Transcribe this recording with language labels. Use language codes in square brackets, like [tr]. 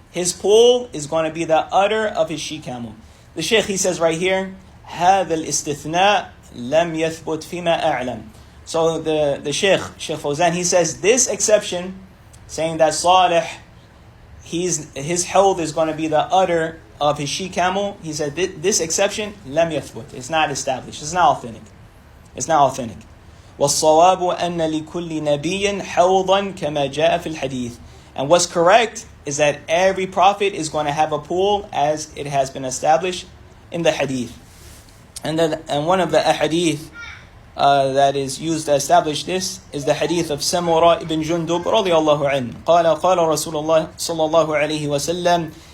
[en] His pool is going to be the udder of his she-camel. The Shaykh, he says right here, [ar] هذا الاستثناء لم يثبت فيما أعلم. [en] So the Shaykh Fawzan, he says this exception, saying that Salih, his hawd is going to be the udder of his she-camel. He said this exception, [ar] لم يثبت. [en] It's not established. It's not authentic. It's not authentic. [ar] والصواب أن لكل نبي حوضا كما جاء في الحديث. [en] And what's correct is that every prophet is going to have a pool as it has been established in the hadith. And one of the ahadith that is used to establish this is the hadith of Samura ibn Jundub radiyallahu anhu. [ar] قال رسول الله صلى الله عليه وسلم